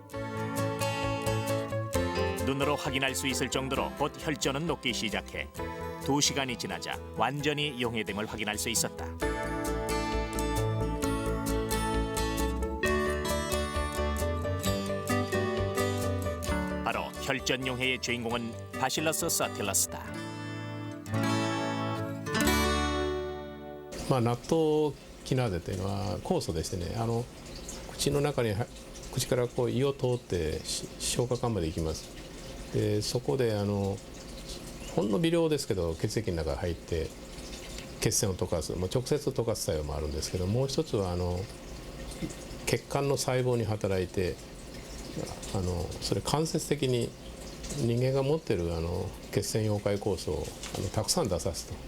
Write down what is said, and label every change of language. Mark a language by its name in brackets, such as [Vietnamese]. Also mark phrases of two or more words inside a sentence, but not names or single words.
[Korean] 눈으로 확인할 수 있을 정도로 곧 혈전은 녹기 시작해 2시간이 지나자 완전히 용해됨을 확인할 수 있었다. 바로 혈전 용해의 주인공은 바실러스 서틸러스다. [Japanese] 納豆キナーゼというのは酵素でしてね、口の中に口からこう胃を通って消化管まで行きます。でそこでほんの微量ですけど血液の中に入って血栓を溶かす、直接溶かす作用もあるんですけど、もう一つは血管の細胞に働いてそれ間接的に人間が持っている血栓溶解酵素をたくさん出さすと。